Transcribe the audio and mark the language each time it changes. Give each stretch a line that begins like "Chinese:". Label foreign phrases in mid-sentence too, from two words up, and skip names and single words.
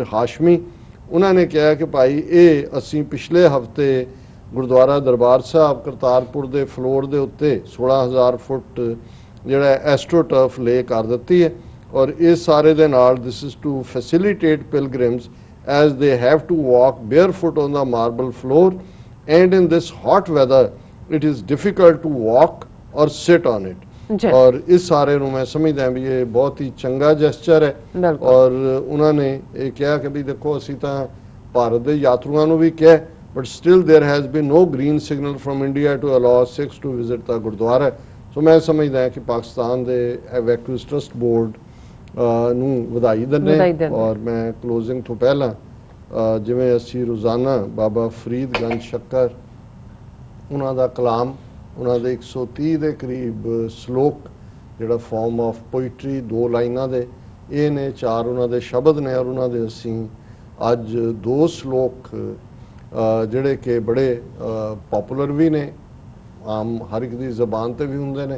Punjabi: ਹਾਸ਼ਮੀ, ਉਹਨਾਂ ਨੇ ਕਿਹਾ ਕਿ ਭਾਈ ਇਹ ਅਸੀਂ ਪਿਛਲੇ ਹਫਤੇ ਗੁਰਦੁਆਰਾ ਦਰਬਾਰ ਸਾਹਿਬ ਕਰਤਾਰਪੁਰ ਦੇ ਫਲੋਰ ਦੇ ਉੱਤੇ 16,000 ਫੁੱਟ ਜਿਹੜਾ
English: astroturf lay
Punjabi: ਕਰ ਦਿੱਤੀ ਹੈ ਔਰ ਇਸ ਸਾਰੇ ਦੇ ਨਾਲ
English: this is to facilitate pilgrims as they have to walk barefoot on the marble floor and in this hot weather it is difficult to walk or sit on it।
Punjabi: ਜੀ ਔਰ ਇਸ ਸਾਰੇ ਨੂੰ ਮੈਂ ਸਮਝਦਾ ਵੀ ਇਹ ਬਹੁਤ ਹੀ ਚੰਗਾ ਜੈਸਚਰ ਹੈ ਬਿਲਕੁਲ। ਔਰ ਉਹਨਾਂ ਨੇ ਇਹ ਕਿਹਾ ਕਿ ਵੀ ਦੇਖੋ ਅਸੀਂ ਤਾਂ ਭਾਰਤ ਦੇ ਯਾਤਰੂਆਂ ਨੂੰ ਵੀ ਕਿਹਾ
English: but still there has been no green signal from India to allow Sikhs to visit the ਗੁਰਦੁਆਰਾ।
Punjabi: ਸੋ ਮੈਂ ਸਮਝਦਾ ਕਿ ਪਾਕਿਸਤਾਨ ਦੇ ਐਵੈਕੂਏਜ਼ ਟਰਸਟ ਬੋਰਡ ਨੂੰ ਵਧਾਈ ਦਿੰਦੇ ਔਰ ਮੈਂ ਕਲੋਜ਼ਿੰਗ ਤੋਂ ਪਹਿਲਾਂ ਜਿਵੇਂ ਅਸੀਂ ਰੋਜ਼ਾਨਾ ਬਾਬਾ ਫਰੀਦ ਗੰਜ ਸ਼ੱਕਰ ਉਹਨਾਂ ਦਾ ਕਲਾਮ ਉਹਨਾਂ ਦੇ 130 ਦੇ ਕਰੀਬ ਸ਼ਲੋਕ ਜਿਹੜਾ
English: form of poetry
Punjabi: 2 ਲਾਈਨਾਂ ਦੇ ਇਹ ਨੇ 4 ਉਹਨਾਂ ਦੇ ਸ਼ਬਦ ਨੇ ਔਰ ਉਹਨਾਂ ਦੇ ਅਸੀਂ ਅੱਜ 2 ਸ਼ਲੋਕ ਜਿਹੜੇ ਕਿ ਬੜੇ ਪਪੂਲਰ ਵੀ ਨੇ ਆਮ ਹਰ ਇੱਕ ਦੀ ਜ਼ਬਾਨ ਤੇ ਵੀ ਹੁੰਦੇ ਨੇ।